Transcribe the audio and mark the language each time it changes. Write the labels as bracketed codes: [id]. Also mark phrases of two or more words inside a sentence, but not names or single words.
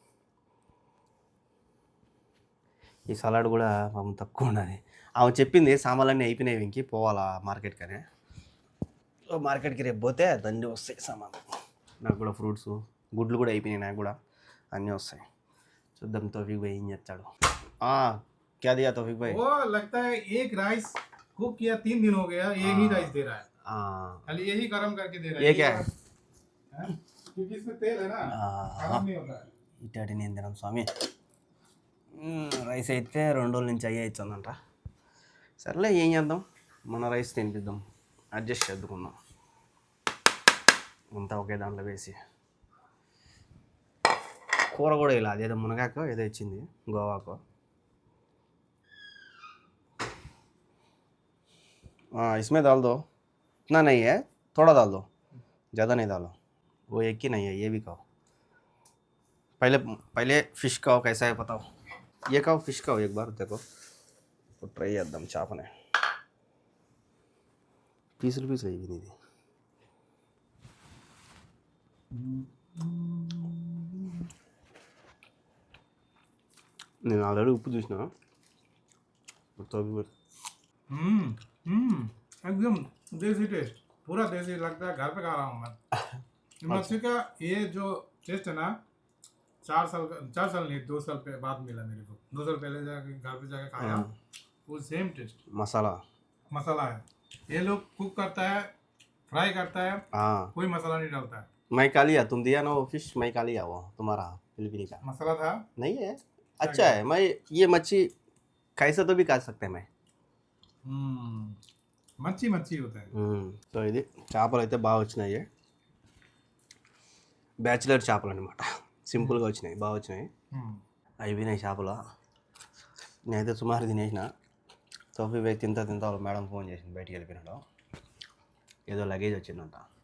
[te] ఈ సలాడ్ కూడా పాపం తక్కువ ఉన్నది. ఆమె చెప్పింది సామాన్లన్నీ అయిపోయినాయి, ఇంకి పోవాలా మార్కెట్కి అని. మార్కెట్కి రేపు పోతే దండి వస్తాయి సామాన్లు. నాకు కూడా ఫ్రూట్స్, గుడ్లు కూడా అయిపోయినాయి, నాకు కూడా అన్నీ వస్తాయి. చూద్దాం तौफिक भाई ఏం చేస్తాడు. [hi] क्या दिया तौफिक भाई? वो लगता है एक राइस कुक किया 3 दिन हो गया, एक ही राइस दे रहा है. खाली यही गरम करके दे रहा है. ये क्या है? क्योंकि इसमें तेल है ना, खराब नहीं होता है. [te] ఇటాటి నేను తినం స్వామి. రైస్ అయితే 2 రోజుల నుంచి అయ్యే ఇచ్చిందంట. సర్లే ఏం చేద్దాం, మన రైస్ తినిపిద్దాం, అడ్జస్ట్ చేద్దుకుందాం. అంతా ఒకే దాంట్లో వేసి. కూర కూడా ఇలా అదేదో మునగాకు ఏదో ఇచ్చింది, గోవాకు. [hi] इसमें डाल दो, इतना नहीं है, थोड़ा डाल दो, ज़्यादा नहीं डालो. वो एक ही नहीं है, ये भी खाओ. पहले फिश खाओ, कैसा है बताओ. ये खाओ, फिश खाओ एक बार, देखो तो ट्राई [te] చేద్దాం చేపనే. పీసులు అయ్యింది ఇది. నేను ఆల్రెడీ ఉప్పు చూసిన. [hi] एकदम देसी टेस्ट, पूरा देसी लगता है, घर पे खा रहा हूँ मैं. मच्छी का ये जो टेस्ट है ना, 4 साल नहीं 2 साल बाद मिला मेरे को. 2 साल पहले जाके घर पे जाके खाया, वो सेम टेस्ट. मसाला है, ये लोग कुक करता है, फ्राई करता है, कोई मसाला नहीं डालता है. मैं खा लिया, तुम दिया ना वो फिश, मैं खा लिया. वो तुम्हारा फिलिपीनी का मसाला था, नहीं है, अच्छा है. मैं ये मच्छी कैसे तो भी खा सकते हैं. मैं మచ్చి होता है. [te] సో ఇది చేపలు అయితే బాగా వచ్చినాయి, బ్యాచిలర్ చేపలు అనమాట. సింపుల్గా వచ్చినాయి, బాగా వచ్చినాయి. అయిపోయినాయి చేపలు. నేనైతే సుమారు తినేసిన. తోఫిక్ భాయ్ తింటా వాళ్ళ మేడం ఫోన్ చేసింది, బయటికి వెళ్ళిపోయినాడు. ఏదో లగేజ్ వచ్చిందంట.